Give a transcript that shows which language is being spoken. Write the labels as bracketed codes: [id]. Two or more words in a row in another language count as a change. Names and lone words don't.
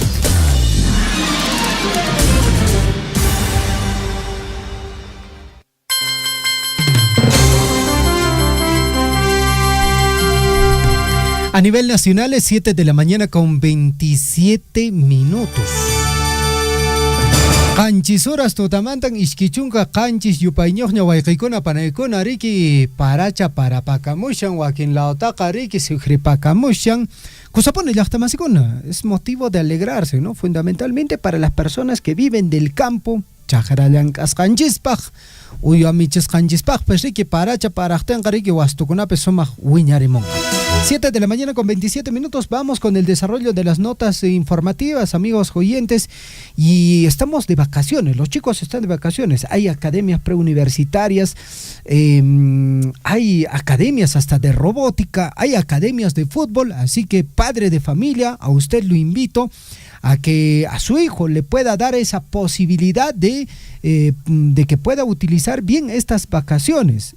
[es] A nivel nacional es 7 de la mañana con 27 minutos. [qu] Qanchis horas tutamantan ishkichunka qanchis yupayñoqña wayqiykuna panaykuna riki paracha parapakamushan wakin laotaqa riki sufripakamushan kusapuni llaqtamasikuna. [es] Es motivo de alegrarse, ¿no? Fundamentalmente para las personas que viven del campo. [qu] Chajarallanqasqanchispaq uyamichasqanchispaq pues riki paracha paraqtinqa riki wastukunapi sumaq wiñarimunqa. [es] 7 de la mañana con 27 minutos, vamos con el desarrollo de las notas informativas, amigos oyentes, y estamos de vacaciones, los chicos están de vacaciones, hay academias preuniversitarias, hay academias hasta de robótica, hay academias de fútbol, así que padre de familia, a usted lo invito a que a su hijo le pueda dar esa posibilidad de que pueda utilizar bien estas vacaciones.